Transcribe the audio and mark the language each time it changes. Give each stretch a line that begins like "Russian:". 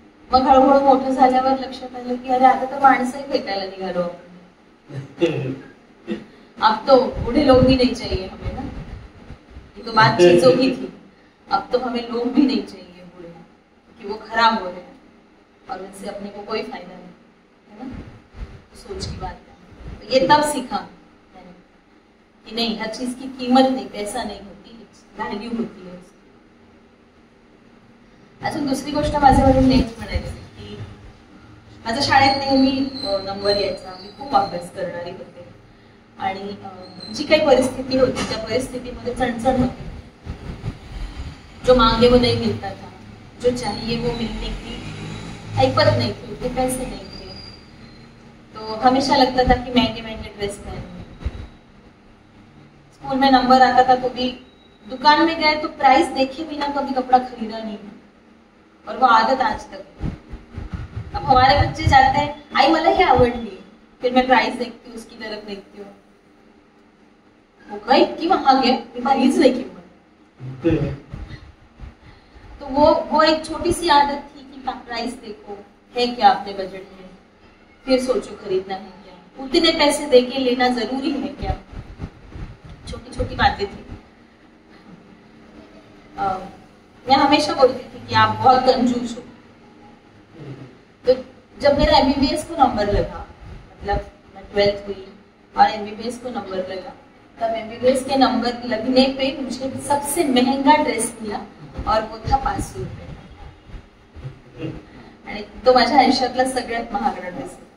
Marathi: मग हळूहळू मोठं झाल्यावर लक्षात आलं की अरे आता तर माणसंही फेकायला निघालो आपण.
Hindi: अब तो बूढ़े लोग भी नहीं चाहिए हमें ना, ये तो बात चीजों की थी. अब तो हमें लोग भी नहीं चाहिए बूढ़े कि वो खराब हो रहे हैं और उनसे अपने को कोई फायदा नहीं है ना. सोच की बात है. तो ये तब सीखा मैंने कि नहीं हर चीज की कीमत नहीं, पैसा नहीं होती, व्हॅल्यू होती है.
Marathi: अजून दुसरी गोष्ट माझ्यावरून नेहमी म्हणायची की माझ्या शाळेत नेहमी नंबर यायचा. मी खूप अभ्यास करणारी होते आणि जी काही परिस्थिती होती त्या परिस्थितीमध्ये चणचण होती.
Hindi: जो मांगे वो नहीं मिलता था, जो चाहिए वो मिलने की ऐपत नहीं थी, उतने पैसे नहीं थे. तो हमेशा लगता था कि महंगे महंगे ड्रेस पहने. स्कूल में नंबर आता था तो भी दुकान में गए तो प्राइस देखे बिना कभी कपड़ा खरीदा नहीं और वो आदत आज तक. अब हमारे बच्चे जाते हैं
Marathi: आई मला ही आवडली,
Hindi: फिर मैं प्राइस देखती हूँ, उसकी तरफ देखती हूँ, वो कहीं इतनी महाग है
Marathi: मी पाहिलीच नाही किंमत.
Hindi: तो वो एक छोटी सी आदत थी कि प्राइस देखो है क्या अपने बजट में, फिर सोचो खरीदना है क्या, उतने पैसे देके लेना जरूरी है क्या. छोटी छोटी बातें थी. मैं हमेशा बोलती थी कि आप बहुत कंजूस हो. तो जब मेरा MBBS को नंबर लगा, मतलब मैं 12th हुई और MBBS को नंबर लगा, तब MBBS के नंबर लगने पे मुझे सबसे महंगा ड्रेस मिला और वो था 500 रुपये.
Marathi: आणि तो माझ्या आयुष्यातला सगळ्यात महागडा ड्रेस.